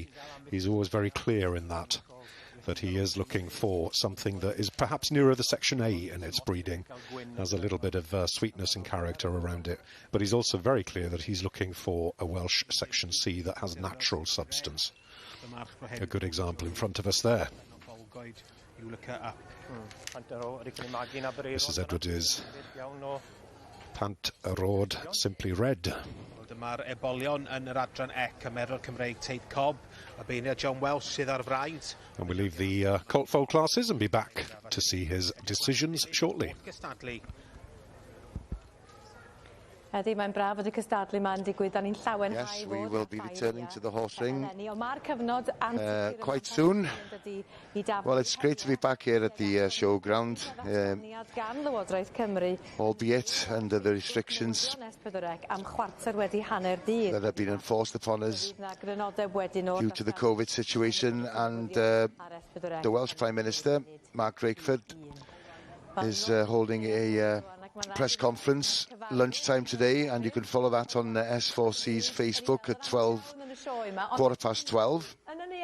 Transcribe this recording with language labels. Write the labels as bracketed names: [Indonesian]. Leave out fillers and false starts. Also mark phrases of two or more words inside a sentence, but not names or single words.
[English] He's always very clear in that he is looking for something that is perhaps nearer the Section A in its breeding, has a little bit of sweetness and character around it, but he's also very clear that he's looking for a Welsh Section C that has natural substance. A good example in front of us there. Mrs. Edward is Pant a Rod, Simply Red. [Welsh] Dyma'r ebolion yn yr adran ec y Merwyr Cymreig Teip Cob, a beirniad John Welsh sydd ar fraint. [English] And we leave the colt foal classes and be back to see his decisions shortly. [Welsh] Ydy, mae'n braf fod y cystadlu ma'n digwydd, da ni'n llawen. [English] Yes, we will be returning to the horse ring quite soon. Well, it's great to be back here at the showground, albeit under the restrictions that have been enforced upon us due to the COVID situation, and the Welsh Prime Minister, Mark Drakeford, is holding a press conference lunchtime today, and you can follow that on S4C's Facebook at 12, 12:15.